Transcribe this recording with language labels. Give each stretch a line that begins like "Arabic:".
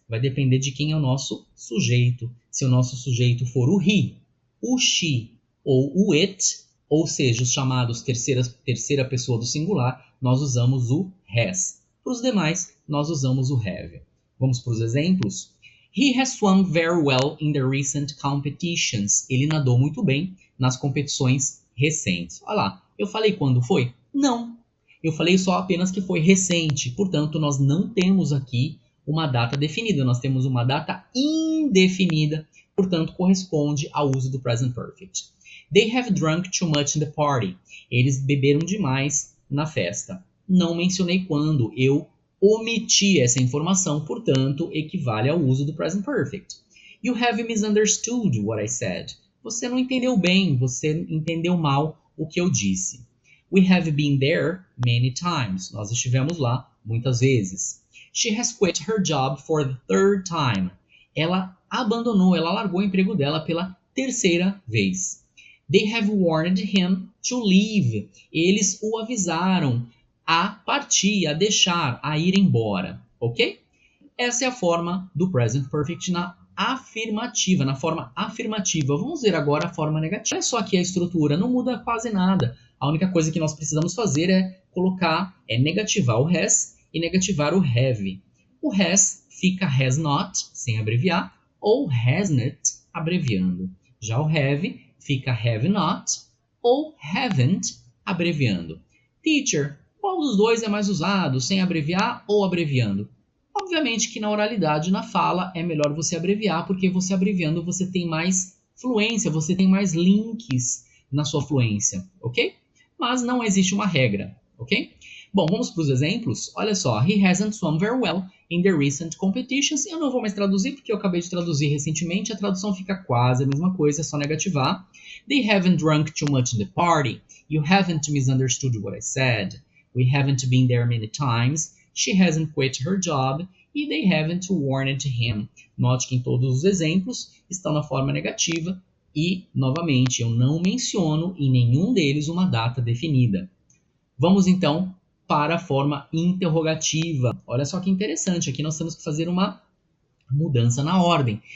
Portuguese: Vai depender de quem é o nosso sujeito. Se o nosso sujeito for o he, o she ou o it, ou seja, os chamados terceira pessoa do singular, nós usamos o has. Para os demais, nós usamos o have. Vamos para os exemplos?
English: He has swum very well in the recent competitions.
Portuguese: Ele nadou muito bem nas competições recentes. Olha lá, eu falei quando foi? Não. Eu falei só apenas que foi recente. Portanto, nós não temos aqui uma data definida. Nós temos uma data indefinida. Portanto, corresponde ao uso do present perfect.
English: They have drunk too much in the party.
Portuguese: Eles beberam demais na festa. Não mencionei quando. Eu omiti essa informação, portanto, equivale ao uso do present perfect.
English: You have misunderstood what I said.
Portuguese: Você não entendeu bem, você entendeu mal o que eu disse.
English: We have been there many times.
Portuguese: Nós estivemos lá muitas vezes.
English: She has quit her job for the third time.
Portuguese: Ela abandonou, ela largou o emprego dela pela terceira vez.
English: They have warned him to leave.
Portuguese: Eles o avisaram a partir, a deixar, a ir embora, ok? Essa é a forma do present perfect na afirmativa, na forma afirmativa. Vamos ver agora a forma negativa. Olha só aqui a estrutura, não muda quase nada. A única coisa que nós precisamos fazer é negativar o has e negativar o have. O has fica has not, sem abreviar, ou hasn't, abreviando. Já o have fica have not ou haven't, abreviando. Teacher, qual dos dois é mais usado, sem abreviar ou abreviando? Obviamente que na oralidade, na fala, é melhor você abreviar, porque você abreviando você tem mais fluência, você tem mais links na sua fluência, ok? Mas não existe uma regra, ok? Bom, vamos para os exemplos. Olha só,
English: he hasn't swum very well in the recent competitions.
Portuguese: Eu não vou mais traduzir, porque eu acabei de traduzir recentemente. A tradução fica quase a mesma coisa, é só negativar.
English: They haven't drunk too much in the party. You haven't misunderstood what I said. We haven't been there many times. She hasn't quit her job. E they haven't warned him.
Portuguese: Note que em todos os exemplos estão na forma negativa. E, novamente, eu não menciono em nenhum deles uma data definida. Vamos, então, para a forma interrogativa. Olha só que interessante, aqui nós temos que fazer uma mudança na ordem.